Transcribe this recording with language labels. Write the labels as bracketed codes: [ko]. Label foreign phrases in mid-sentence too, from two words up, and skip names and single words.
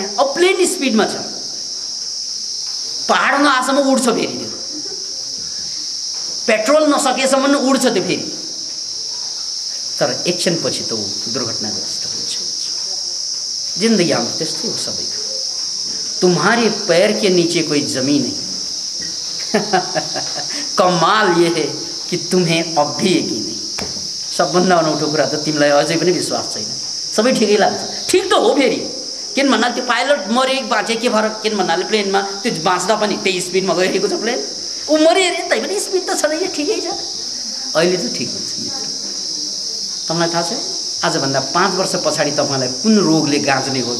[ne] अब प्लेन स्पिडमा छ, पहाड नआसम्म उड्छ, फेरि त्यो पेट्रोल नसकेसम्म उड्छ त्यो फेरि, तर एकछिनपछि त ऊ दुर्घटनाग्रस्त हुन्छ। जिन्दगी हाम्रो त्यस्तै हो सबैको। [hi] तुम्हारे पैर के नीचे कोई जमीन नहीं कमाल ये है कि तुम्हें अब भी यकीन नहीं। [ne] सबभन्दा अनौठो कुरा त तिमीलाई अझै पनि विश्वास छैन। सबै ठिकै लाग्छ, ठिक त हो फेरि, किन भन्नाले त्यो पाइलट मरे बाँचे के फरक, किन भन्नाले प्लेनमा त्यो बाँच्दा पनि त्यही स्पिडमा गइरहेको छ प्लेन, ऊ मरे अरे तै पनि स्पिड त छैन, ठिकै छ, अहिले त ठिक हुन्छ। मित्र तपाईँलाई थाहा छ आजभन्दा 5 वर्ष पछाडि तपाईँलाई कुन रोगले गाँच्ने हो?